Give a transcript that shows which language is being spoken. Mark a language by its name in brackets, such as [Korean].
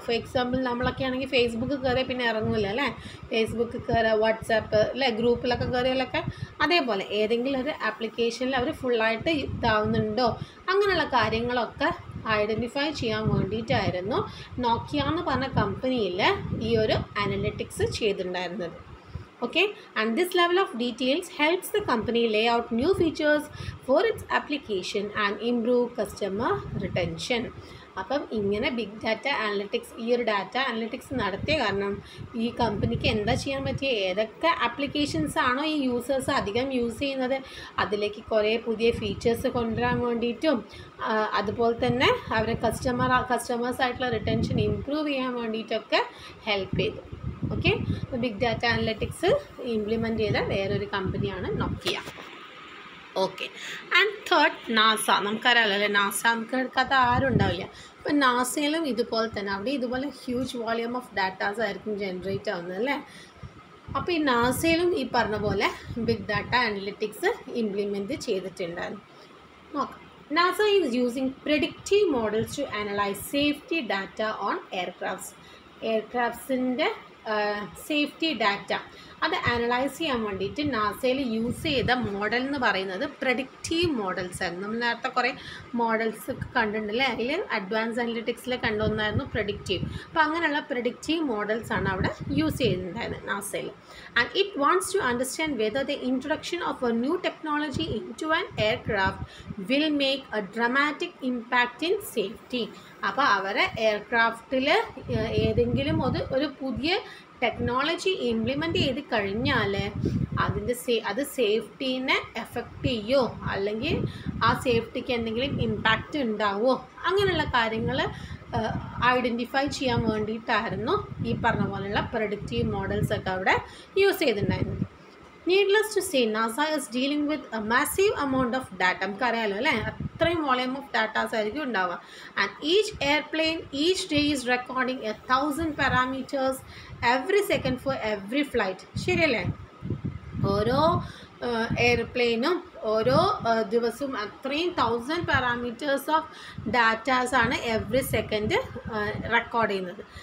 [Malayalam] For example നമ്മളൊക്കെ ആണെങ്കിൽ Facebook കയറിയാൽ പിന്നെ ഇറങ്ങില്ല അല്ലേ, ഫേസ്ബുക്ക് കയറുക, വാട്സാപ്പ് അല്ലേ, ഗ്രൂപ്പിലൊക്കെ കയറിയാലൊക്കെ അതേപോലെ ഏതെങ്കിലും ഒരു ആപ്ലിക്കേഷനിൽ അവർ ഫുള്ളായിട്ട് ഇതാവുന്നുണ്ടോ, അങ്ങനെയുള്ള കാര്യങ്ങളൊക്കെ ഐഡൻറ്റിഫൈ ചെയ്യാൻ വേണ്ടിയിട്ടായിരുന്നു നോക്കിയ എന്ന് പറഞ്ഞ കമ്പനിയിൽ ഈ ഒരു അനലിറ്റിക്സ് ചെയ്തിട്ടുണ്ടായിരുന്നത്. [English] Okay, and this level of details helps the company lay out new features for its application and improve customer retention. [Malayalam] അപ്പം ഇങ്ങനെ ബിഗ് ഡാറ്റ അനലിറ്റിക്സ്, ഈ ഒരു ഡാറ്റ അനലിറ്റിക്സ് നടത്തിയ കാരണം ഈ കമ്പനിക്ക് എന്താ ചെയ്യാൻ പറ്റിയ, ഏതൊക്കെ ആപ്ലിക്കേഷൻസ് ആണോ ഈ യൂസേഴ്സ് അധികം യൂസ് ചെയ്യുന്നത് അതിലേക്ക് കുറേ പുതിയ ഫീച്ചേഴ്സ് കൊണ്ടുവരാൻ വേണ്ടിയിട്ടും അതുപോലെ തന്നെ അവരെ കസ്റ്റമേഴ്സായിട്ടുള്ള റിട്ടൻഷൻ ഇമ്പ്രൂവ് ചെയ്യാൻ വേണ്ടിയിട്ടൊക്കെ ഹെൽപ്പ് ചെയ്തു. Okay, big data analytics implement ചെയ്ത വേറൊരു കമ്പനിയാണ് നോക്കിയ. Okay, and third NASA. നമുക്കറിയാമല്ലോ അല്ലേ, നാസ നമുക്ക് എടുക്കാത്ത ആരും ഉണ്ടാവില്ല. അപ്പം നാസയിലും ഇതുപോലെ തന്നെ അവിടെ ഇതുപോലെ ഹ്യൂജ് വോളിയൂം ഓഫ് ഡാറ്റാസ് ആയിരിക്കും ജനറേറ്റ് ആവുന്നത് അല്ലേ. അപ്പോൾ ഈ നാസയിലും ഈ പറഞ്ഞ പോലെ ബിഗ് ഡാറ്റ അനലിറ്റിക്സ് ഇംപ്ലിമെൻറ്റ് ചെയ്തിട്ടുണ്ടായിരുന്നു. നോക്കാം. [English] NASA is using predictive models to analyze safety data on aircrafts. [Malayalam] എയർക്രാഫ്റ്റ്സിൻ്റെ safety data അത് അനലൈസ് ചെയ്യാൻ വേണ്ടിയിട്ട് നാസയിൽ യൂസ് ചെയ്ത മോഡൽ എന്ന് പറയുന്നത് പ്രഡിക്റ്റീവ് മോഡൽസ് ആയിരുന്നു. നമ്മൾ നേരത്തെ കുറേ മോഡൽസ് കണ്ടിട്ടുണ്ടല്ലേ, അതിൽ അഡ്വാൻസ് അനലിറ്റിക്സിൽ കണ്ടുവന്നായിരുന്നു പ്രഡിക്റ്റീവ്. അപ്പോൾ അങ്ങനെയുള്ള പ്രഡിക്റ്റീവ് മോഡൽസ് ആണ് അവിടെ use ചെയ്യുന്നുണ്ടായിരുന്നത് നാസയിൽ. [English] And it wants to understand whether the introduction of a new technology into an aircraft will make a dramatic impact in safety. [Malayalam] അപ്പോൾ അവരെ എയർക്രാഫ്റ്റിൽ ഏതെങ്കിലും ഒരു പുതിയ ടെക്നോളജി ഇംപ്ലിമെൻ്റ് ചെയ്ത് കഴിഞ്ഞാൽ അത് സേഫ്റ്റീനെ എഫക്റ്റ് ചെയ്യുമോ അല്ലെങ്കിൽ ആ സേഫ്റ്റിക്ക് എന്തെങ്കിലും ഇമ്പാക്റ്റ് ഉണ്ടാവുമോ അങ്ങനെയുള്ള കാര്യങ്ങൾ ഐഡൻറ്റിഫൈ ചെയ്യാൻ വേണ്ടിയിട്ടായിരുന്നു ഈ പറഞ്ഞ പോലെയുള്ള പ്രഡിക്റ്റീവ് മോഡൽസൊക്കെ അവിടെ യൂസ് ചെയ്തിട്ടുണ്ടായിരുന്നത്. [English] Needless to say, NASA is dealing with a massive amount of data. [Malayalam] നമുക്കറിയാലോ അല്ലേ, അത്രയും വോളിയം ഓഫ് ഡാറ്റാസ് ആയിരിക്കും ഉണ്ടാവുക. [English] And each airplane each day is recording 1000 parameters every second for every flight. [Malayalam] ശരിയല്ലേ? ഓരോ എയർപ്ലെയിനും ഓരോ ദിവസവും അത്രയും 1000 parameters of ഡാറ്റാസാണ് every second record ചെയ്യുന്നത്.